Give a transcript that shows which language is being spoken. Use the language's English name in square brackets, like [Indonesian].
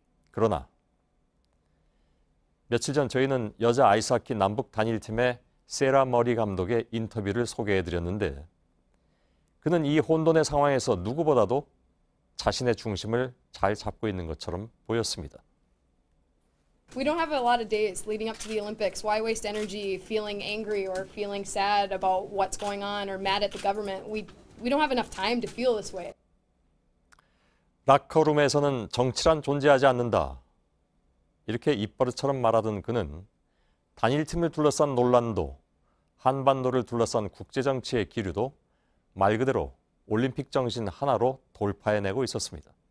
[Korean] 그러나 며칠 전 저희는 여자 아이스하키 남북 단일팀의 세라 머리 감독의 인터뷰를 소개해드렸는데 그는 이 혼돈의 상황에서 누구보다도 자신의 중심을 잘 잡고 있는 것처럼 보였습니다. [English] We don't have a lot of days leading up to the Olympics. Why waste energy feeling angry or feeling sad about what's going on or mad at the government? We don't have enough time to feel this way. [Korean] 라커룸에서는 정치란 존재하지 않는다. 이렇게 입버릇처럼 말하던 그는 단일팀을 둘러싼 논란도 한반도를 둘러싼 국제정치의 기류도 말 그대로 올림픽 정신 하나로 돌파해내고 있었습니다.